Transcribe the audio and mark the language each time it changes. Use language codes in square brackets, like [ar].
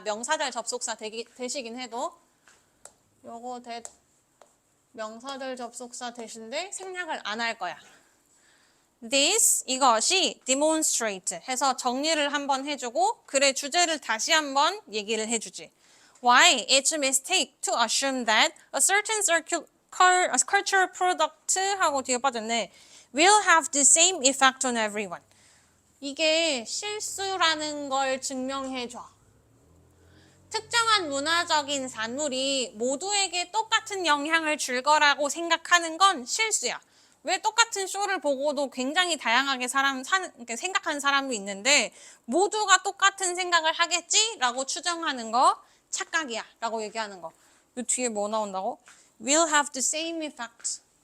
[ko] 명사절 접속사 되시긴 해도 요거 명사절 접속사 대신데 생략을 안 할 거야. This, 이것이 demonstrate 해서 정리를 한번 해주고 글의 주제를 다시 한번 얘기를 해주지. [en] Why? It's a mistake to assume that a certain cultural product [ko] 하고 뒤에 빠졌네. [en] Will have the same effect on everyone. [ko] 이게 실수라는 걸 증명해줘. 특정한 문화적인 산물이 모두에게 똑같은 영향을 줄 거라고 생각하는 건 실수야. 왜 똑같은 쇼를 보고도 굉장히 다양하게 생각하는 사람이 있는데 모두가 똑같은 생각을 하겠지? 라고 추정하는 거 착각이야 라고 얘기하는 거. 이 뒤에 뭐 나온다고? [en] Will have the same effect.